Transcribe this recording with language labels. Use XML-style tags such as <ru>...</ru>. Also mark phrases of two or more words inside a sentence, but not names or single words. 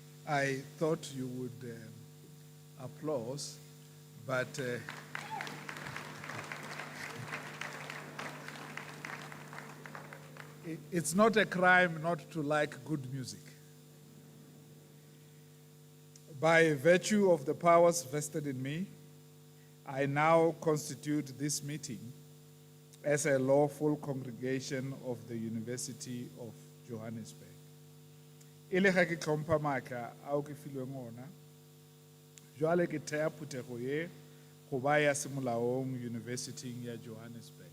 <en>I thought you would applause, but it's not a crime not to like good music. By virtue of the powers vested in me, I now constitute this meeting as a lawful congregation of the University of Johannesburg.</en> <nso>E le ga ke tlhompha maatla ao ke filweng ona, jwale ke thea phuthego ye go ba ya semolaong University ya Johannesburg.</nso>